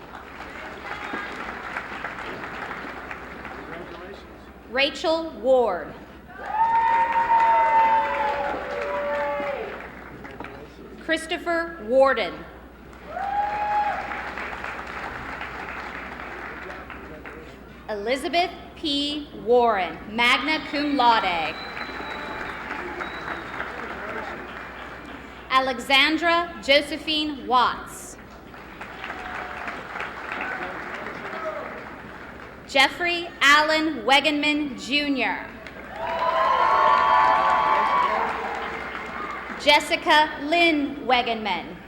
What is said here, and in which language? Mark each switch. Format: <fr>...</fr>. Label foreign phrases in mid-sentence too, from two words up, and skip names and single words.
<en>Rachel Ward. Christopher Warden. Elizabeth P. Warren,</en> <la>magna cum laude.</la> <en>Alexandra Josephine Watts. Jeffrey Allen Wegenman, Jr. Jessica Lynn Wegenman.</en>